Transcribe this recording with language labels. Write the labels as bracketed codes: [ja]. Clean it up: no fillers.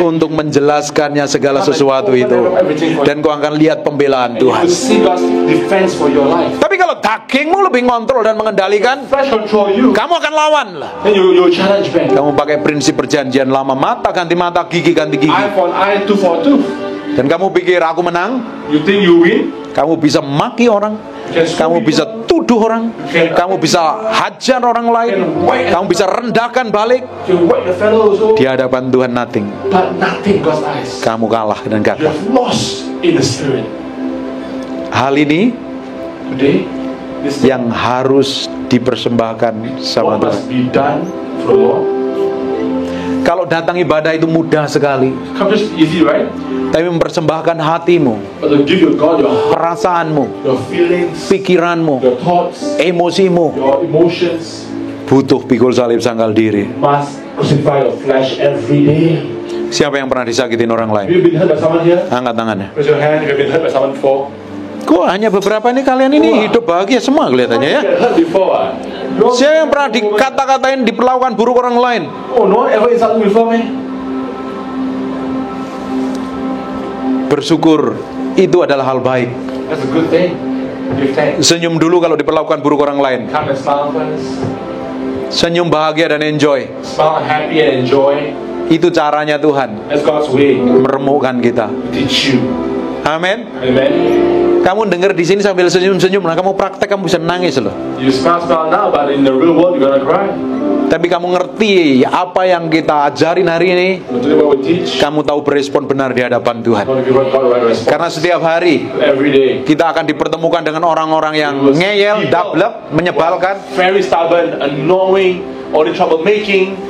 [id] untuk menjelaskannya segala sesuatu itu, dan kau akan lihat pembelaan [en] You [id] Tuhan. [en] will see God's defense for your life. [id] Tapi kalau dagingmu lebih kontrol dan mengendalikan, [en] Flesh control you. [id] kamu akan lawan lah. [en] Then you challenge back. [id] Kamu pakai prinsip perjanjian lama, mata ganti mata, gigi ganti gigi, [en] Eye for an eye, tooth for a tooth. [id] dan kamu pikir aku menang. [en] You think you win? [id] Kamu bisa maki orang, kamu bisa tuduh orang, kamu bisa hajar orang lain, kamu bisa rendahkan balik. [en] You whack the fellow also. [id] Di hadapan Tuhan nothing. [en] But nothing God's eyes. [id] Kamu kalah dan [en] You [id] gagal. [en] have lost in the spirit. [id] Hal ini [en] Today, this [id] yang harus dipersembahkan sama [en] what [id] Tuhan. [en] must be done for the Lord. [id] Kalau datang ibadah itu mudah sekali, [en] Come just easy, right? [id] tapi mempersembahkan hatimu, [en] But to give your God your heart, [id] perasaanmu, [en] your feelings, [id] pikiranmu, [en] your thoughts, [id] emosimu, [en] your emotions, [id] butuh pikul salib sangkal diri. [en] must crucify your flesh every day. [id] Siapa yang pernah disakitin orang [en] Have [id] lain? [en] you been hurt by someone here? [id] Angkat tangannya. [en] Raise your hand if you've been hurt by someone before. [id] Kok hanya beberapa ini kalian ini hidup bahagia semua kelihatannya ya? [en] Get hurt before, ah? [id] Siapa yang pernah dikata-katain, diperlakukan buruk orang lain? [en] Oh, no one ever insulted me before, man. [id] Bersyukur itu adalah hal baik. [en] That's a good thing. Give thanks. [id] Senyum dulu kalau diperlakukan buruk orang lain. [en] Come and smile first. [id] Senyum bahagia dan enjoy. [en] Smile happy and enjoy. [id] Itu caranya Tuhan [en] That's God's way. [id] meremukkan kita. [en] Teach you. [id] Amin. [en] Amen. [id] Kamu dengar di sini sambil senyum-senyum, nah kamu praktek kamu bisa nangis loh. [en] You smile now, but in the real world you're gonna cry. [id] Tapi kamu ngerti apa yang kita ajarin hari ini, [en] But today what we teach, [id] kamu tahu berespon benar di hadapan Tuhan. [en] how to give God the right response. [id] Karena setiap hari [en] Every day. [id] kita akan dipertemukan dengan orang-orang yang ngeyel, dablek, menyebalkan. [en] Very stubborn, annoying, only trouble making.